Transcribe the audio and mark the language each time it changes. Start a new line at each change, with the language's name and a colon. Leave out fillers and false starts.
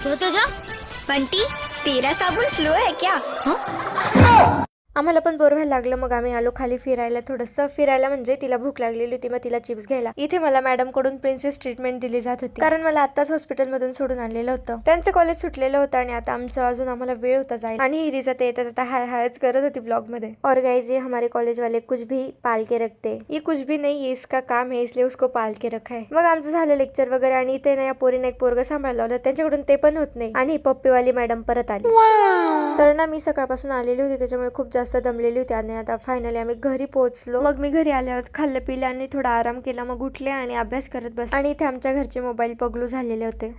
Hindi: बंटी तेरा साबुन स्लो है क्या?
Marathi: आम्हाला पण बोर व्हायला लागलं. मग आम्ही आलो खाली फिरायला. थोडंसं फिरायला म्हणजे तिला भूक लागलेली होती, मग तिला चिप्स घ्यायला. इथे मला मॅडम कडून प्रिन्सेस ट्रीटमेंट दिली जात होती, कारण मला आताच हॉस्पिटलमधून सोडून आणलेलं होतं. त्यांचं कॉलेज सुटलेलं होतं आणि आता आमचं अजून आम्हाला वेळ होता जायला. आणि हिरीचा ते येता जाता हाय हायच करत होती ब्लॉग मध्ये.
Hindi: और गाइस, ये हमारे कॉलेज वाले कुछ भी पाल के रखते. ये कुछ भी नहीं, ये इसका काम है, इसलिए उसको पाल के रखा है.
Marathi: मग आमचं झालं लेक्चर वगैरे आणि इथे ना या पोरीने एक पोरग सांभाळलं होतं, त्यांच्याकडून ते पण होत नाही. आणि पप्पीवाली मॅडम परत आली. तर ना मी सकाळपासून आलेली होती, त्याच्यामुळे खूप जास्त दमलेली होती. आणि आता फायनली आम्ही घरी पोहोचलो. मग मी घरी आल्यावर खाल्लं पिलं आणि थोडा आराम केला. मग उठले आणि अभ्यास करत बस. आणि इथे आमच्या घरचे मोबाईल पगलू झालेले होते.